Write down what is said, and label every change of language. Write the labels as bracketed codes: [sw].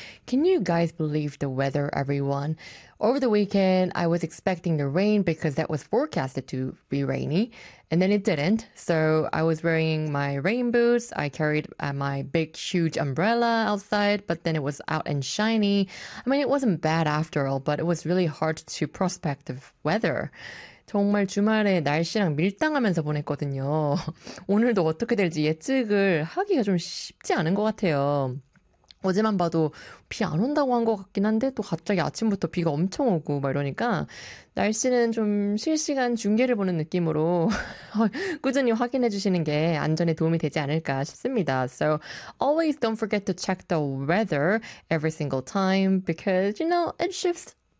[en] Can you guys believe the weather, everyone? Over the weekend, I was expecting the rain because that was forecasted to be rainy, and then it didn't. So I was wearing my rain boots. I carried my big, huge umbrella outside, but then it was out and shiny. I mean, it wasn't bad after all, but it was really hard to prospect the weather. [ko] 정말 주말에 날씨랑 밀당하면서 보냈거든요. 오늘도 어떻게 될지 예측을 하기가 좀 쉽지 않은 것 같아요. 어제만 봐도 비안 온다고 한것 같긴 한데 또 갑자기 아침부터 비가 엄청 오고 막 이러니까 날씨는 좀 실시간 중계를 보는 느낌으로 꾸준히 확인해 주시는 게 안전에 도움이 되지 않을까 싶습니다. [en] So always don't forget to check the weather every single time because, you know, it shifts